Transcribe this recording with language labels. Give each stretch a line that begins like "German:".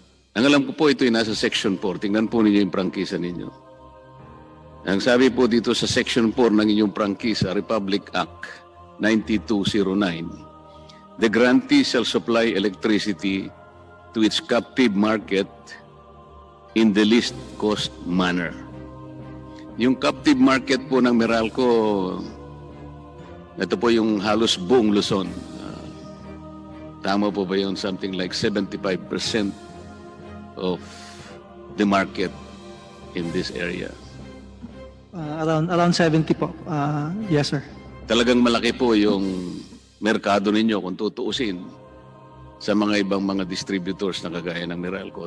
Filipino: Ang alam ko po ito ay nasa Section 4. Tingnan po ninyo yung prangkisa ninyo. Ang sabi po dito sa Section 4 ng inyong prangkisa,
English: Republic Act 9209, the grantee shall supply electricity to its captive market in the least cost manner.
Filipino: Yung captive market po ng Meralco, ito po yung halos buong Luzon. Tama po ba yun?
English: Something like 75% of the market in this area. Around 70
Filipino: po.
English: Yes, sir.
Filipino: Talagang malaki po yung merkado ninyo kung tutuusin sa mga ibang mga distributors na kagaya ng Meralco.